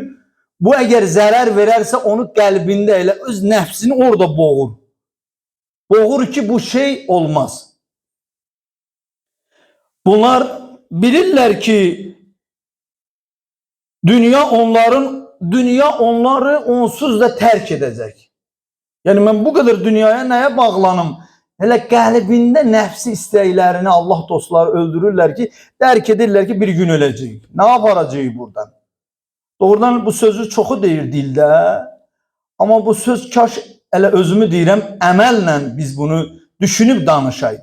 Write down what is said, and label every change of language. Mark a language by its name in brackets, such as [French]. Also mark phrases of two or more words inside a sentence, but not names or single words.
[Azerbaijani] Bu əgər zərər verərsə onu qəlbində elə öz nəfsini orada boğur. Boğur ki bu şey olmaz. Bunlar bilirlər ki dünya onları onsuz da [Turkish] terk edecek. Yani ben bu kadar dünyaya neye bağlanım? [Azerbaijani] Hele qəlbində nəfsi istəklərini Allah dostları öldürürlər ki, dərk edirlər ki bir gün öləcəyik. [Turkish] Ne yapacağıq buradan? [Azerbaijani] Doğrudan bu sözü çoxu deyir dildə. Ama bu söz kaş elə özümü deyirəm, əməllə biz bunu düşünüb danışaydık.